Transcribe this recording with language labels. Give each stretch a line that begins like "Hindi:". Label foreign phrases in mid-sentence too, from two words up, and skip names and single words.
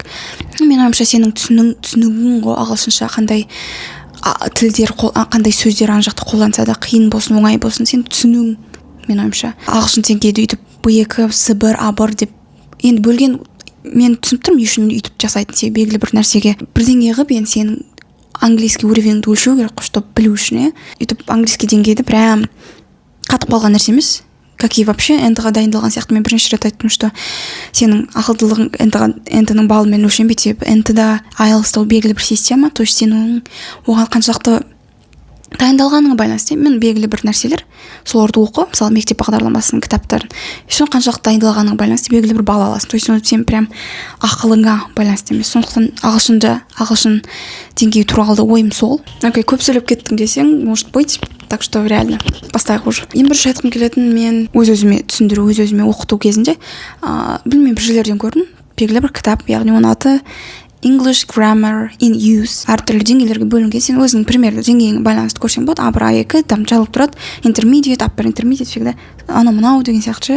Kazakh: Мен ойымша сенің түсінігің ғой ағылшынша қандай тілдер, қандай сөздер ана жақта қолданса да, қиын болсын, оңай болсын, сен түсінуің, мен ойымша. Ағылшын сен кейде үйтіп B2, C1, A1 деп енді бөлген, мен түсініп тұрмын, үшін үйтіп жасайтын, себебі белгілі бір нәрсеге бірдеңе қылып енді сенің
Russian: английский уровеніңді
Kazakh: өлшеу керек қой, чтобы білу үшін, үйтіп английский деңгейді прям қатып қалған нәрсе емес,
Russian: как и вообще
Kazakh: НТ-ға дайындалған сияқты. Мен бірінші рет айттым, что сенің ақылдылығың НТ-ның балымен өлшенбейді, себебі НТ-да IELTS-та белгілі бір система,
Russian: то есть
Kazakh: сен оған қаншалықты дайындалғаныңа байланысты. Мен белгілі бір нәрселер соларды оқы, мысалы мектеп бағдарламасының кітаптарын, соны қаншалықты дайындалғаныңа байланысты белгілі бір балл аласың.
Russian: То есть
Kazakh: сен прям ақылыңа байланысты емес. Сондықтан ағылшын деңгейі туралы ойым сол. Окей, көп сөйлеп кеттің десең,
Russian: может быть. Так что реально бастайық уже.
Kazakh: Ең бірінші айтқым келетін, мен өз-өзіме түсіндіру, өз-өзіме оқыту кезінде білмеймін, бір жерлерден көрдім, белгілі бір кітап, яғни оның аты English Grammar in Use. Әртүрлі деңгейлерге бөлінген. Сен өзінің примерлі деңгейіңе байланысты көрсең болады. A1, A2, там жазылып тұрады.
English: Intermediate, upper intermediate,
Kazakh: всегда анау-мынау деген сияқты.